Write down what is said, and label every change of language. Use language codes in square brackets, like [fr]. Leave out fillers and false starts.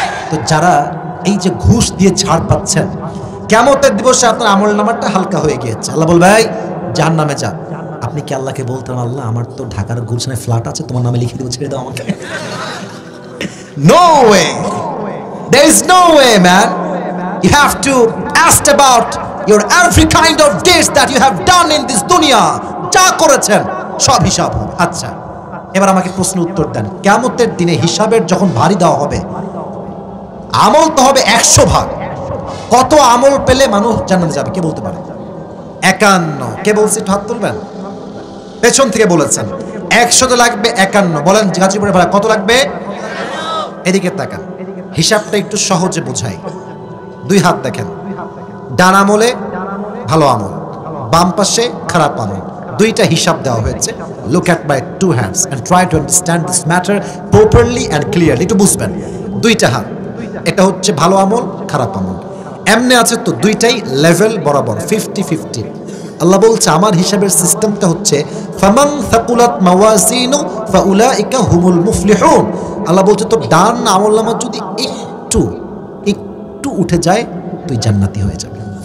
[bn] তো যারা এই যে ঘুষ দিয়ে ছাড় পাচ্ছেন, কিয়ামতের দিবসে আপনার আমল নামাটা হালকা হয়ে গিয়েছে। আল্লাহ বলবে এই জাহান্নামে যা। আপনি কি আল্লাহকে বলতেন আল্লাহ আমার তো ঢাকার গুলশানে ফ্ল্যাট আছে, তোমার নামে লিখে দেবো, ছেড়ে দাও আমাকে? [en] No way. There is no way, man. You have to ask about your every kind of deeds that you have done in this dunya. [bn] যা করেছেন সব হিসাব হবে। আচ্ছা, এবার আমাকে প্রশ্ন উত্তর দেন, কিয়ামতের দিনে হিসাবের যখন ভারী দেওয়া হবে, আমল তো হবে 100 ভাগ। কত আমল পেলে মানুষ জান্নাতে যাবে কে বলতে পারে? 51। কে বলছে একটু হাত তুলবেন? পেছন থেকে বলেছেন 100 তো লাগবে 51। বলেন গাজীপুরে ভাড়া কত লাগবে? এদিকে তাকান, হিসাবটা একটু সহজে বোঝাই। 2 হাত দেখেন, ডান আমলে ভালো আমল, বাম পাশে খারাপ আমল, দুইটা হিসাব দেওয়া হয়েছে। [en] Look at my 2 hands and try to understand this matter properly and clearly। [bn] একটু বুঝবেন, 2টা হাত, এটা হচ্ছে ভালো আমল খারাপ আমল, এমনি আছে তো দুইটাই লেভেল বরাবর 50-50। আল্লাহ বলছে আমার হিসাবের সিস্টেমটা হচ্ছে [ar] ফামান সাকুলাত মাওয়াজিনু ফাউলাইকা হুমুল মুফলিহুন। [bn] আল্লাহ বলছে তো ডান আমলনামা যদি একটু একটু উঠে যায় তুই জান্নাতি হয়ে যাবে।